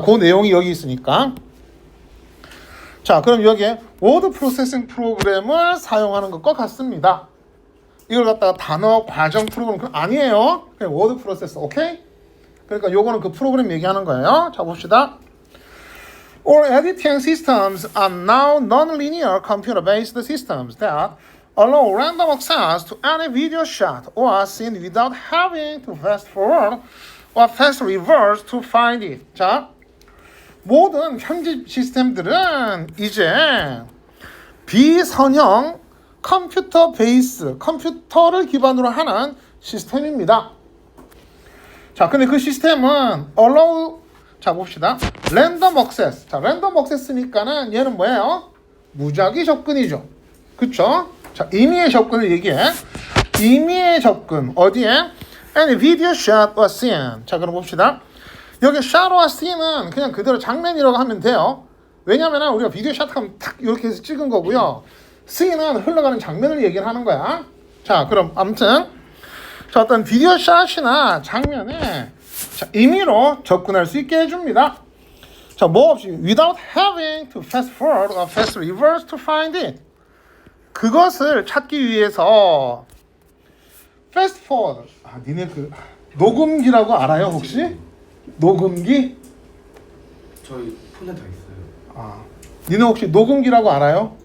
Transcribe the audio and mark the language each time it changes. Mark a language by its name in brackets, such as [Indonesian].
[Korean] 그 내용이 여기 있으니까. 자, 그럼 여기에 워드 프로세싱 프로그램을 사용하는 것과 같습니다. 이걸 갖다가 단어 과정 프로그램 아니에요. 그냥 워드 프로세서. 오케이? 그러니까 요거는 그 프로그램 얘기하는 거예요. 자, 봅시다. [English] All editing systems are now non-linear computer-based systems that allow random access to any video shot or scene without having to fast forward or fast reverse to find it. [Korean] 자, 모든 편집 시스템들은 이제 비선형 컴퓨터 베이스, 컴퓨터를 기반으로 하는 시스템입니다. 자, 근데 그 시스템은 allow, 자 봅시다. 랜덤 액세스. 자, 랜덤 액세스니까는 얘는 뭐예요? 무작위 접근이죠. 그쵸? 자, 임의의 접근을 얘기해. 임의의 접근. 어디에? [English] Any video shot or scene. [Korean] 자, 그럼 봅시다. 여기 [English] shot or scene [Korean] 은 그냥 그대로 장면이라고 하면 돼요. 왜냐면은 우리가 비디오 샷 하면 탁 이렇게 해서 찍은 거고요. scene은 흘러가는 장면을 얘기를 하는 거야. 자, 그럼 아무튼 자, 어떤 비디오 샷이나 장면에 자, 임의로 접근할 수 있게 해줍니다. 자, 뭐 없이 [English] without having to fast forward or fast reverse to find it. [Korean] 그것을 찾기 위해서 fast forward. 아, 니네 그 녹음기라고 알아요 혹시? 녹음기? 저희 폰에 다 있어요. 아, 니네 혹시 녹음기라고 알아요?